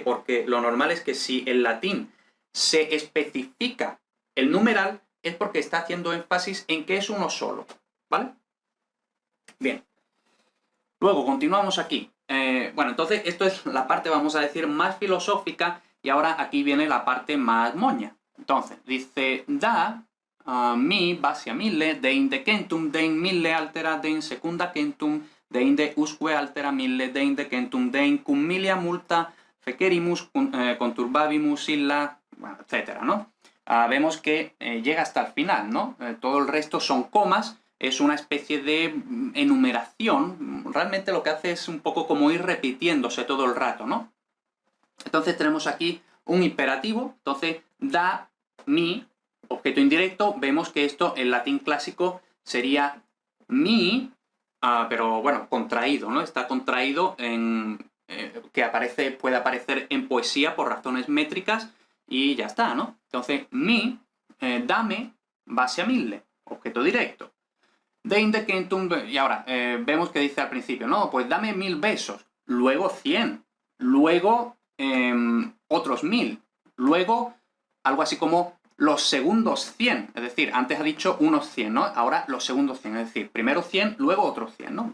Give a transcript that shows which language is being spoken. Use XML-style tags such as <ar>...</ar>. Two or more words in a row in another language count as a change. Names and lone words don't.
<es>Porque lo normal es que si en latín se especifica el numeral, es porque está haciendo énfasis en que es uno solo, ¿vale? Bien. Luego, continuamos aquí. Bueno, entonces esto es la parte, vamos a decir, más filosófica, y ahora aquí viene la parte más moña.</es> <la>Entonces, dice, da mi basia mille, deinde centum, dein mille altera, dein secunda centum, deinde usque altera mille, deinde centum, dein cum millia multa, fecerimus, conturbabimus illa,</la> <es>bueno, etcétera, ¿no? Vemos que llega hasta el final, ¿no? Todo el resto son comas, es una especie de enumeración. Realmente lo que hace es un poco como ir repitiéndose todo el rato, ¿no? Entonces tenemos aquí un imperativo, entonces</es> <la>da mi,</la> <es>objeto indirecto, vemos que esto en latín clásico sería mi, pero bueno, contraído, ¿no? Está contraído en... que puede aparecer en poesía por razones métricas, y ya está, ¿no? Entonces, mi, dame,</es> <la>basia mille,</la> <es>objeto directo.</es> <la>Deinde centum,</la> <es>y ahora, vemos que dice al principio, no, pues dame 1000 besos, luego 100, luego otros 1000, luego algo así como los segundos 100, es decir, antes ha dicho unos 100, ¿no? Ahora los segundos 100, es decir, primero 100, luego otros 100, ¿no?</es>